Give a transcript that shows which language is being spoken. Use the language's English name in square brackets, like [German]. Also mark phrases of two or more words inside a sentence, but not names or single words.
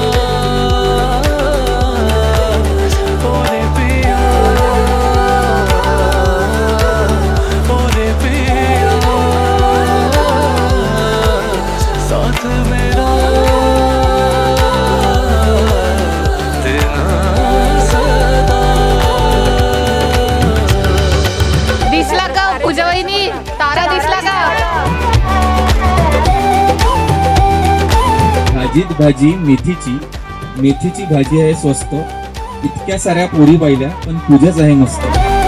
[Hindi] ओ रे पिया, ओ रे पिया, साथ मेरा तेरा सदा. [Marathi] दिसला का पूजा वहिनी, तारा दिसला का? भाजीत भाजी मेथीची भाजी आहे स्वस्त. इतक्या साऱ्या पोरी पाहिल्या पण पूजाच आहे मस्त.